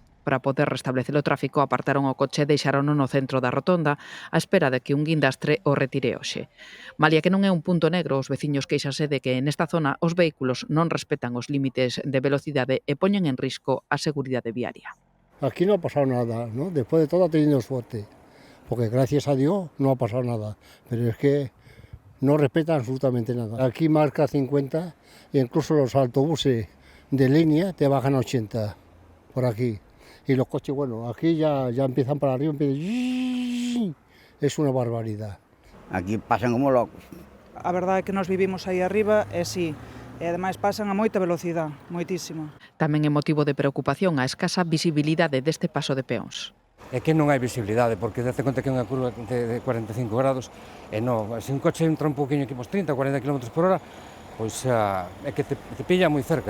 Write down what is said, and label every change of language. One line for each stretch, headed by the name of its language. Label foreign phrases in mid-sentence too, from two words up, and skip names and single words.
Galician: Para poder restablecer o tráfico, apartaron o coche e deixarono no centro da rotonda á espera de que un guindastre o retire hoxe. Malia que non é un punto negro, os veciños queixanse de que nesta zona os vehículos non respetan os límites de velocidade e poñen en risco a seguridade viaria.
Spanish: Aquí no ha pasado nada, ¿no? Después de todo ha tenido suerte, porque gracias a Dios no ha pasado nada, pero es que no respetan absolutamente nada. Aquí marca 50 e incluso los autobuses de línea te bajan a 80 por aquí. Y los coches, aquí ya empiezan para arriba, es una barbaridad. Aquí pasan como locos.
Galician: A verdade é que nós vivimos aí arriba e sí, e ademais pasan a moita velocidade, moitísima. Tamén é motivo de preocupación a escasa visibilidade deste paso de peóns. É que non hai visibilidade, porque date conta que é unha curva de 45 grados e non, se un coche entra un poquinho aquí pos 30 ou 40 km por hora, pois é que te pilla moi cerca.